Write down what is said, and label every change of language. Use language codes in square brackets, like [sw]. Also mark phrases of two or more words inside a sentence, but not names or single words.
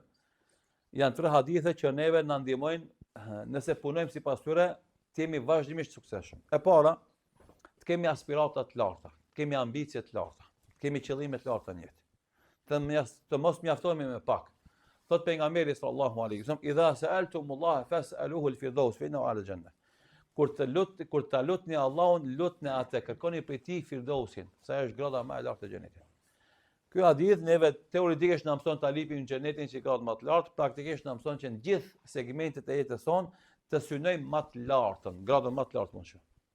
[sq] Janë 3 hadithe që neve na ndihmojnë nëse punojmë sipas tyre, të jemi vazhdimisht suksesshëm. E para, të kemi aspirata të larta, të kemi ambicie të larta, të kemi qëllime të larta në jetë. Të mos mjaftohemi me pak. Thot pejgamberi [ar] صلى الله عليه وسلم، إذا سألتم الله فاسألوه الفردوس فإنه أعلى الجنة." [sq] Kur të lutni Allahun, lutni atë, kërkoni prej tij firdausin, sa është grada më e lartë e xhenetit. Ky hadith neve teoretikisht na mëson ta lipim në xhenetin që ka më të lartë, praktikisht na mëson që në gjithë segmentet e jetës sonë të synojmë më të lartën, gradën më të lartë mund të.